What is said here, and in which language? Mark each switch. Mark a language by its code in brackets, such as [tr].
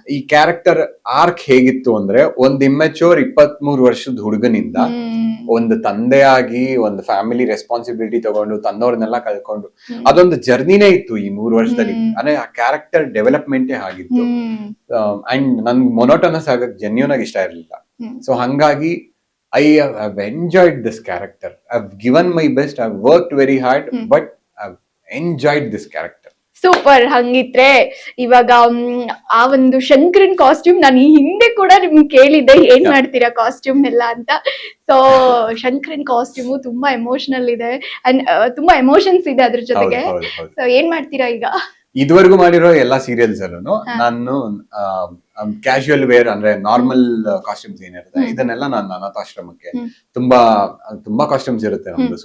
[kn] ಈ character arc ಹೇಗಿತ್ತು ಅಂದ್ರೆ, ಒಂದ್ ಇಮ್ಮೆಚೂರ್ 23 ವರ್ಷದ ಹುಡುಗನಿಂದ ಒಂದು ತಂದೆಯಾಗಿ ಒಂದು ಫ್ಯಾಮಿಲಿ ರೆಸ್ಪಾನ್ಸಿಬಿಲಿಟಿ ತಗೊಂಡು ತಂದವ್ರನ್ನೆಲ್ಲ ಕಳ್ಕೊಂಡು ಅದೊಂದು ಜರ್ನಿನೇ ಇತ್ತು ಈ 3 ವರ್ಷದಲ್ಲಿ. ಅಂದ್ರೆ ಆ ಕ್ಯಾರೆಕ್ಟರ್ ಡೆವಲಪ್ಮೆಂಟೇ ಆಗಿತ್ತು. ಅಂಡ್ ನನ್ಗೆ ಮೊನೋಟನಸ್ ಆಗಕ್ ಜೆನ್ಯೂನ್ ಆಗಿ ಇಷ್ಟ ಇರಲಿಲ್ಲ. [en] so [kn] ಹಂಗಾಗಿ [en] I have enjoyed this character. I've given my best. I've worked very hard, but I've enjoyed this character. Super. [kn] ಹಂಗಿದ್ರೆ ಇವಾಗ ಆ ಒಂದು ಶಂಕರನ್ ಕಾಸ್ಟ್ಯೂಮ್ ನಾನು ಈ ಹಿಂದೆ ಕೂಡ ನಿಮ್ಗೆ ಕೇಳಿದ್ದೆ, ಏನ್ ಮಾಡ್ತೀರಾ ಕಾಸ್ಟ್ಯೂಮ್ ಎಲ್ಲ ಅಂತ. ಸೊ ಶಂಕರನ್ ಕಾಸ್ಟ್ಯೂಮು ತುಂಬಾ ಎಮೋಷನಲ್ ಇದೆ ಅಂಡ್ ತುಂಬಾ ಎಮೋಷನ್ಸ್ ಇದೆ ಅದ್ರ ಜೊತೆಗೆ. ಸೊ ಏನ್ ಮಾಡ್ತೀರಾ ಈಗ? ಇದುವರೆಗೂ ಮಾಡಿರೋ ಎಲ್ಲಾ ಸೀರಿಯಲ್ಸ್ ಅಲ್ಲೂ ನಾನು ಕ್ಯಾಶುಯಲ್ ವೇರ್ ಅಂದ್ರೆ ನಾರ್ಮಲ್ ಕಾಸ್ಟ್ಯೂಮ್ಸ್ ಏನಿರುತ್ತೆ ಇದನ್ನೆಲ್ಲ ನಾನು ಅನಾಥಾಶ್ರಮಕ್ಕೆ ತುಂಬಾ ಕಾಸ್ಟ್ಯೂಮ್ಸ್ ಇರುತ್ತೆ ನಮ್ದು.